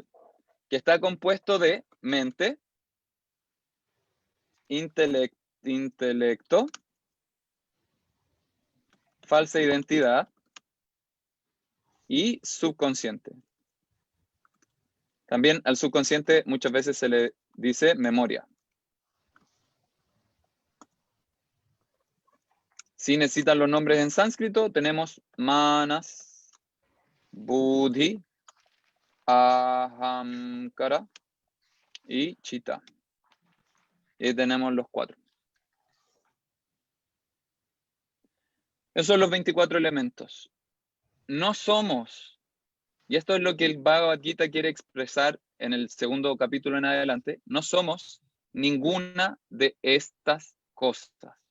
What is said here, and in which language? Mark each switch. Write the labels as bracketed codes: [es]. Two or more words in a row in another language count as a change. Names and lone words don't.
[es] Que está compuesto de mente, intelecto, falsa identidad y subconsciente. También al subconsciente muchas veces se le dice memoria. Si necesitan los nombres en sánscrito, tenemos [sa] manas, buddhi, ahamkara [es] y chitta. Y tenemos los 4. Esos son los 24 elementos. No somos, y esto es lo que el Bhagavad Gita quiere expresar en el segundo capítulo en adelante, no somos ninguna de estas cosas.